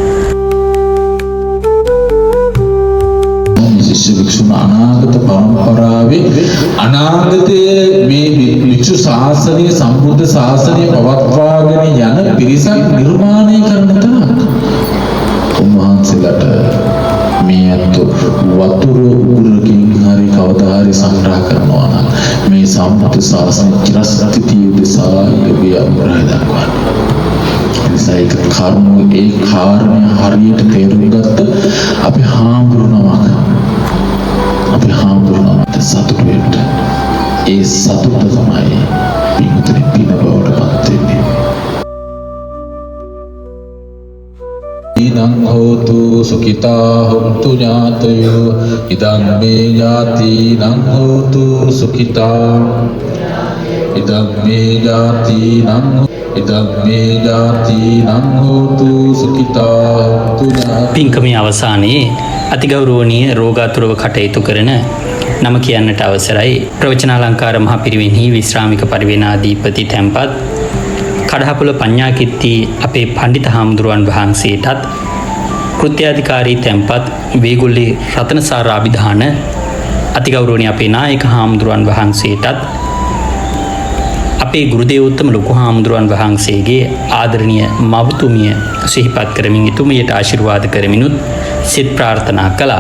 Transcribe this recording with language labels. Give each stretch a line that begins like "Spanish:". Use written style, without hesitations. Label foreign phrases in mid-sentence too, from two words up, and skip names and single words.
Sinhala: ශිෂ්‍ය වික්ෂුන් අනාගත පරම්පරාවේ අනාගතයේ මේ වික්ෂු ශාසනය සම්බුද්ධ ශාසනය පවත්වාගෙන යන පිරිසක් නිර්මාණය කරන තරක් උන්වහන්සේලාට මේ අත වතුර උගුරකින් හරි කවදා හරි සංග්‍රහ කරනවා නම් මේ සම්බුද්ධ ශාසනය චිරස්ථිතිය උදෙසා යෝගී අනුග්‍රහය දක්වනවා. ඒක කර්ම ඒ කාරණය හරියට තේරුම් ගත්ත අපි හාමුදුරුවෝ සතුට වෙන්න. ඒ සතුට තමයි පින්තුනි පින බවට පත් වෙන්නේ.
Pali: ඉදං හෝතු සුඛිතා හොන්තු ඥාතයෝ ඉදං මේ ඥාතිනං හෝතු සුඛිතා ඉදං මේ ඥාතිනං ඉදම් මේ ජාතිනං හෝතු සුඛිතා තුනා
Sinhala: පින්කමේ අවසානයේ අතිගෞරවනීය රෝගාතුරව කටයුතු කරන නම කියන්නට අවසරයි. ප්‍රවචනාලංකාර මහ පිරිවෙන්හි විශ්‍රාමික පරිවෙනාධිපති තැන්පත් කඩහපොළ පඤ්ඤාකිත්ති අපේ පඬිත හාමුදුරුවන් වහන්සේටත් කෘත්‍යාධිකාරී තැන්පත් වේගුල්ලේ රතනසාර අභිධාන අතිගෞරවනීය අපේ නායක හාමුදුරුවන් වහන්සේටත් අපේ ගුරුදේවෝත්තම ලොකු හාමුදුරුවන් වහන්සේගේ ආදරණීය මවතුමිය සිහිපත් කරමින් එතුමියට ආශිර්වාද කරමිනුත් සිත ප්‍රාර්ථනා කළා.